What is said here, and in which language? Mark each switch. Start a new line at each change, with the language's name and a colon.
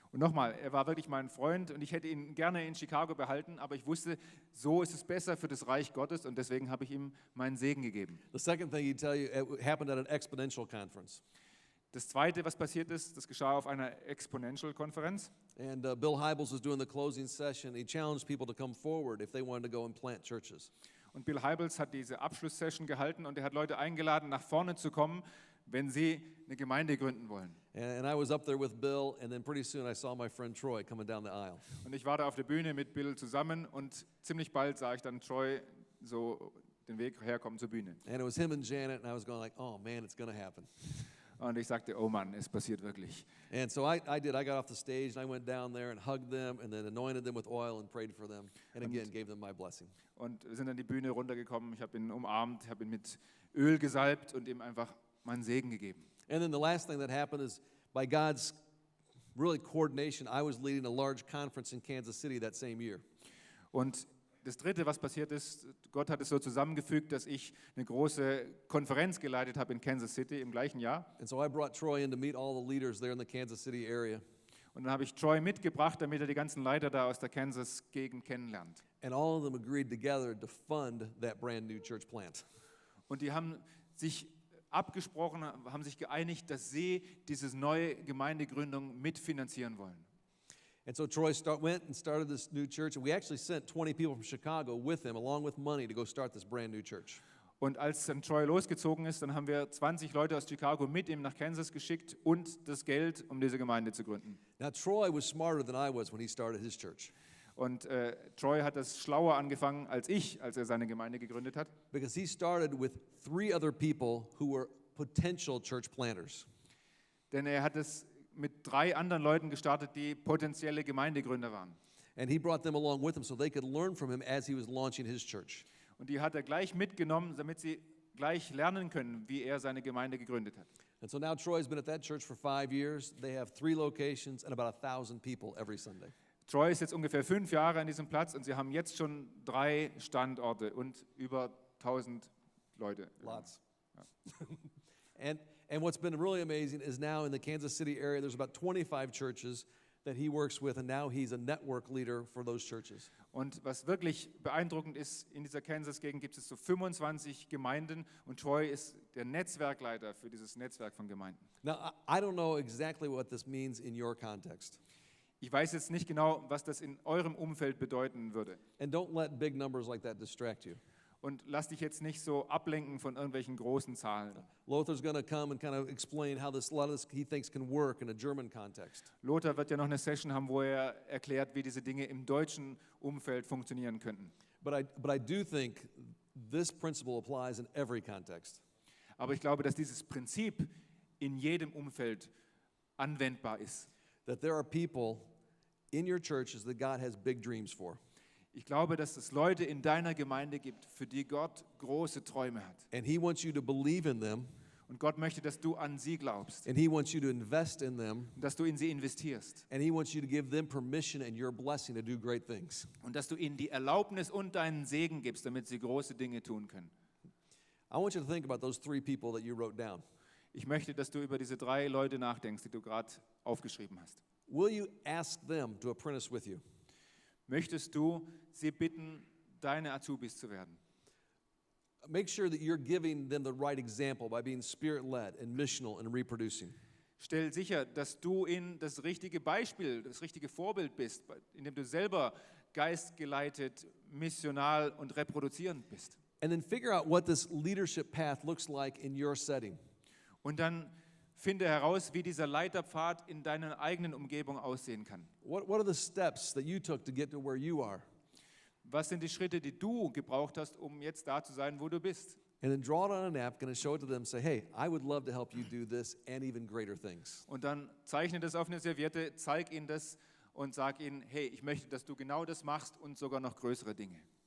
German: Und nochmal, er war wirklich mein Freund und ich hätte ihn gerne in Chicago behalten, aber ich wusste, so ist es besser für das Reich Gottes und deswegen habe ich ihm meinen Segen gegeben.
English: The second thing he'd tell you, it happened at an exponential conference.
German: Das Zweite, was passiert ist, das geschah auf einer Exponential-Konferenz.
English: And Bill Hybels was doing the closing session. He challenged people to come forward if they wanted to go and plant churches.
German: Und Bill Hybels hat diese Abschlusssession gehalten und er hat Leute eingeladen, nach vorne zu kommen, wenn sie eine Gemeinde gründen wollen.
English: And I was up there with Bill, and then pretty soon I saw my friend Troy coming down the aisle.
German: Und ich war da auf der Bühne mit Bill zusammen und ziemlich bald sah ich dann Troy so den Weg herkommen zur Bühne.
English: And it was him and Janet, and I was going like, oh man, it's going to happen.
German: Und ich sagte, oh Mann, es passiert wirklich.
English: And so I did. I got off the stage, and I went down there and hugged them, and then anointed them with oil and prayed for them, and again gave them my blessing.
German: Und wir sind dann die Bühne runtergekommen, ich habe ihn umarmt, habe ihn mit Öl gesalbt und ihm einfach meinen Segen gegeben.
English: And then the last thing that happened is, by God's really coordination, I was leading a large conference in Kansas City that same year.
German: Und das Dritte, was passiert ist, Gott hat es so zusammengefügt, dass ich eine große Konferenz geleitet habe in Kansas City im gleichen Jahr.
English: And so I brought Troy in to meet all the leaders there in the Kansas City area.
German: Und dann habe ich Troy mitgebracht, damit er die ganzen Leiter da aus der Kansas-Gegend kennenlernt.
English: And all of them agreed together to fund that brand new church plant.
German: Und die haben sich abgesprochen, haben sich geeinigt, dass sie diese neue Gemeindegründung mitfinanzieren wollen.
English: And so Troy went and started this new church, and we actually sent 20 people from Chicago with him, along with money, to go start this brand new church.
German: Und als dann Troy losgezogen ist, dann haben wir 20 Leute aus Chicago mit ihm nach Kansas geschickt und das Geld, um diese Gemeinde zu gründen.
English: Now Troy was smarter than I was when he started his church.
German: Und Troy hat das schlauer angefangen als ich, als er seine Gemeinde gegründet hat.
English: Because he started with 3 other people who were potential church planters.
German: Denn er hat es mit 3 anderen Leuten gestartet, die potenzielle Gemeindegründer waren.
English: And he brought them along with him so they could learn from him as he was launching his church.
German: Und die hat er gleich mitgenommen, damit sie gleich lernen können, wie er seine Gemeinde gegründet hat.
English: And so now Troy's been at that church for 5 years. They have 3 locations and about 1,000 people every Sunday.
German: Troy ist jetzt ungefähr 5 Jahre an diesem Platz und sie haben jetzt schon 3 Standorte und über 1.000 Leute.
English: Lots. Yeah. And what's been really amazing is now in the Kansas City area, there's about 25 churches that he works with, and now he's a network leader for those churches.
German: Und was wirklich beeindruckend ist, in dieser Kansas-Gegend gibt es so 25 Gemeinden und Troy ist der Netzwerkleiter für dieses Netzwerk von Gemeinden.
English: Now, I don't know exactly what this means in your context.
German: Ich weiß jetzt nicht genau, was das in eurem Umfeld bedeuten würde.
English: And don't let big numbers like that distract you.
German: Und lass dich jetzt nicht so ablenken von irgendwelchen großen Zahlen.
English: Lothar's going to come and kind of explain how a lot of this he thinks can work in a German context.
German: Lothar wird ja noch eine Session haben, wo er erklärt, wie diese Dinge im deutschen Umfeld funktionieren könnten.
English: But I do think this principle applies in every context.
German: Aber ich glaube, dass dieses Prinzip in jedem Umfeld anwendbar ist.
English: That there are people in your churches that God has big dreams for.
German: Ich glaube, dass es Leute in deiner Gemeinde gibt, für die Gott große Träume hat.
English: And he wants you to believe in them.
German: Und Gott möchte, dass du an sie glaubst.
English: And he wants you to invest in them.
German: Und dass du in sie investierst.
English: And he wants you to give them permission and your blessing to do great things.
German: Und dass du ihnen die Erlaubnis und deinen Segen gibst, damit sie große Dinge tun können.
English: I want you to think about those 3 people that you wrote down.
German: Ich möchte, dass du über diese 3 Leute nachdenkst, die du gerade aufgeschrieben hast.
English: Will you ask them to apprentice with you?
German: Möchtest du sie bitten, deine Azubis zu werden?
English: Make sure that you're giving them the right example by being spirit-led and missional and reproducing.
German: Stell sicher, dass du ihnen das richtige Beispiel, das richtige Vorbild bist, indem du selber geistgeleitet, missional und reproduzierend bist.
English: And then figure out what this leadership path looks like in your setting.
German: Und dann finde heraus, wie dieser Leiterpfad in deiner eigenen Umgebung aussehen kann.
English: What are the steps that you took to get to where you are?
German: Was sind die Schritte, die du gebraucht hast, um jetzt da zu sein, wo du bist?
English: And then draw it on a napkin and show it to them and say, hey, I would love to help you do this and even greater things.
German: Und dann zeichne das auf eine Serviette, zeig ihnen das und sag ihnen, hey, ich möchte, dass du genau das machst und sogar noch größere Dinge.